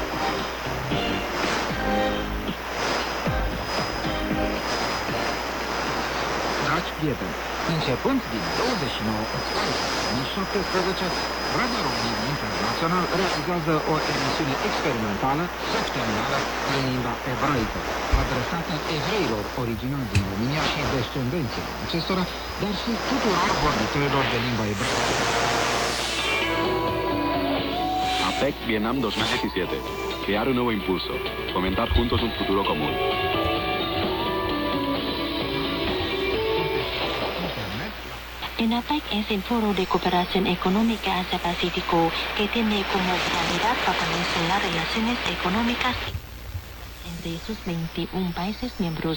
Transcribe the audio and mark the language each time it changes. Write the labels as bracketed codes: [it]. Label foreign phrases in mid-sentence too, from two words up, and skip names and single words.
[ro] Dragi prieteni, începând din 29 octombrie 2017, Radio România Internațional realizează o emisiune experimentală săptămânală în limba ebraică, adresată evreilor originali din România și descendenților acestora, dar și tuturor vorbitorilor de limba ebraică. APEC Vietnam 2017. [es] Crear un nuevo impulso. Fomentar juntos un futuro común. UNAPEC es el foro de cooperación económica Asia-Pacífico que tiene como finalidad fortalecer las relaciones económicas entre sus 21 países miembros.